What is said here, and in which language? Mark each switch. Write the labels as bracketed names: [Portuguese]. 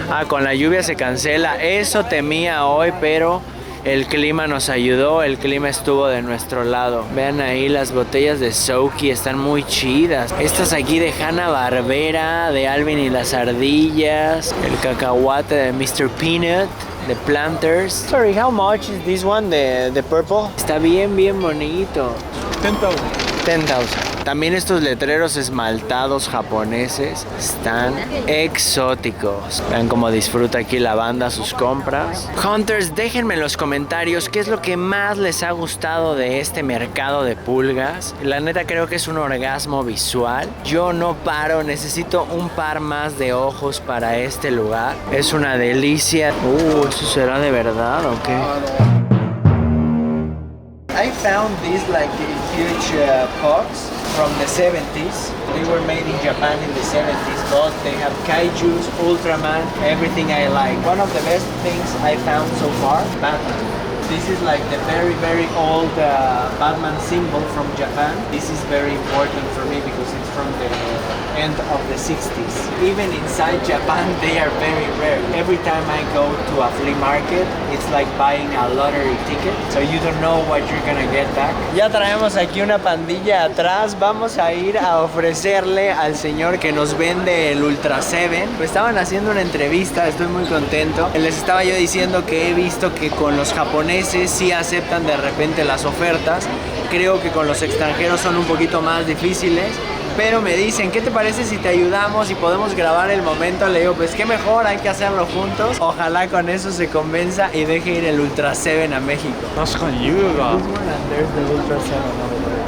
[Spanish] Ah, con la lluvia se cancela. Eso temía hoy, pero el clima nos ayudó, el clima estuvo de nuestro lado. Vean ahí las botellas de Soki, están muy chidas. Estas aquí de Hanna-Barbera, de Alvin y las ardillas. El cacahuate de Mr. Peanut, de Planters. [English] Sorry, how much is this one, the purple? [Spanish] Está bien bonito. 10,000. 10,000. También estos letreros esmaltados japoneses están exóticos. Vean cómo disfruta aquí la banda sus compras. Hunters, déjenme en los comentarios qué es lo que más les ha gustado de este mercado de pulgas. La neta creo que es un orgasmo visual. Yo no paro, necesito un par más de ojos para este lugar. Es una delicia. ¿Eso será de verdad o qué? [English] I found these like huge pots from the 70s. They were made in Japan in the 70s, but they have kaijus, Ultraman, everything I like. One of the best things I found so far, Batman. This is like the very old Batman symbol from Japan. This is very important for me because it's from the end of the 60s. Even inside Japan, they are very rare. Every time I go to a flea market, it's like buying a lottery ticket. So you don't know what you're gonna get back. [Spanish] Ya traemos aquí una pandilla atrás. Vamos a ir a ofrecerle al señor que nos vende el Ultra 7. Pues estaban haciendo una entrevista, estoy muy contento. Les estaba yo diciendo que he visto que con los japoneses sí aceptan de repente las ofertas. Creo que con los extranjeros son un poquito más difíciles. Pero me dicen, ¿qué te parece si te ayudamos y podemos grabar el momento? Le digo, pues qué mejor, hay que hacerlo juntos. Ojalá con eso se convenza y deje ir el Ultra 7 a México. [English] There's the Ultra 7 over there.